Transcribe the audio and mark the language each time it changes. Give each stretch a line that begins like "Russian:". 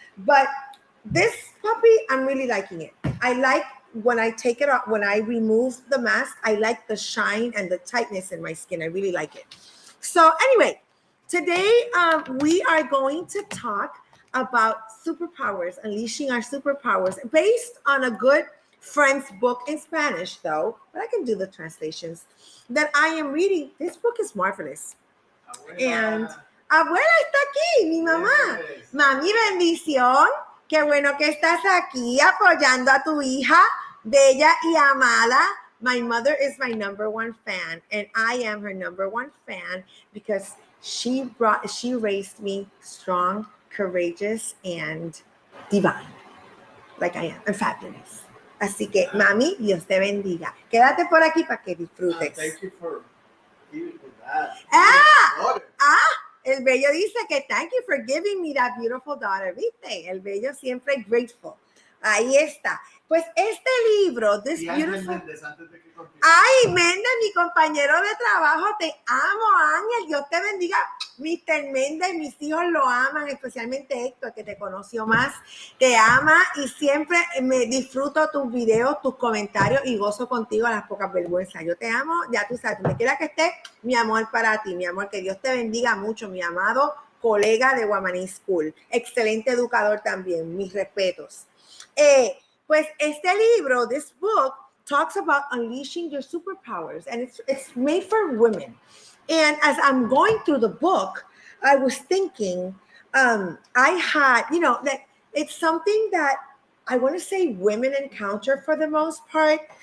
English: But this puppy, I'm really liking it. I like when I take it off, when I remove the mask, I like the shine and the tightness in my skin. I really like it. So anyway, today we are going to talk about superpowers, unleashing our superpowers, based on a good friend's book in Spanish, though, but I can do the translations that I am reading. This book is marvelous.
Spanish: And abuela está aquí, mi mamá.
English: Yes.
Spanish: Mami, bendición. Qué bueno que estás aquí apoyando a tu hija, bella y amada.
English: My mother is my number one fan, and I am her number one fan because she raised me strong, courageous, and divine, like I am, and fabulous.
Spanish: Así que, mami, Dios te bendiga. Quédate por aquí para que disfrutes.
English: Thank you for giving me that.
Spanish: El bello dice que
English: thank you for giving me that beautiful daughter.
Spanish: ¿Viste? El bello siempre grateful. Ahí está. Pues este libro,
English: this beautiful...
Spanish: Méndez, antes de que continúe. Ay, Méndez, mi compañero de trabajo, te amo, Ángel. Dios te bendiga. Mr. Méndez, mis hijos lo aman, especialmente Héctor, que te conoció más. Te ama y siempre me disfruto tus videos, tus comentarios y gozo contigo a las pocas vergüenzas. Yo te amo, ya tú sabes, donde quiera que estés, mi amor para ti, mi amor. Que Dios te bendiga mucho, mi amado colega de Guamaní School. Excelente educador también, mis respetos. Pues este libro,
English: this book, talks about unleashing your superpowers, and it's made for women. And as I'm going through the book, I was thinking, I had, that it's something that I want to say women encounter for the most part.